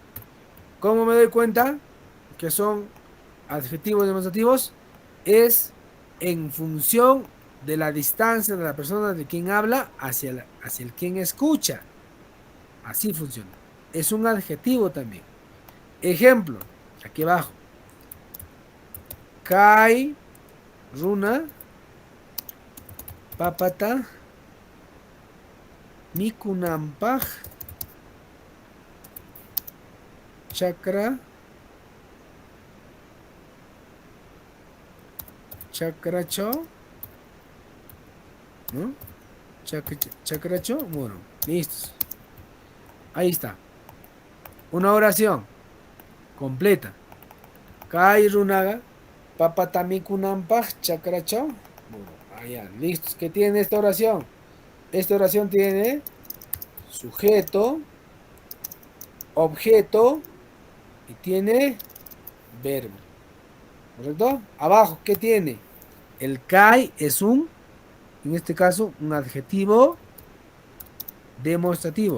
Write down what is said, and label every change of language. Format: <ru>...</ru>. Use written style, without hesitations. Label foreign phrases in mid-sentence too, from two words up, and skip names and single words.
<es>¿Cómo me doy cuenta que son adjetivos demostrativos? Es en función de la distancia de la persona de quien habla hacia el quien escucha. Así funciona. Es un adjetivo también. Ejemplo, aquí abajo.</es> <qu>Kai, runa, papata, mikunampaj, chakra, chakracho,</qu> <es>¿no? Chakracho, bueno, listos. Ahí está. Una oración completa.</es> <qu>Kai runaga, papatamikunampa, chakracho.</qu> <es>Bueno, allá, listos. ¿Qué tiene esta oración? Esta oración tiene sujeto, objeto y tiene verbo. ¿Correcto? Abajo, ¿qué tiene? El kai es en este caso, un adjetivo demostrativo.</es>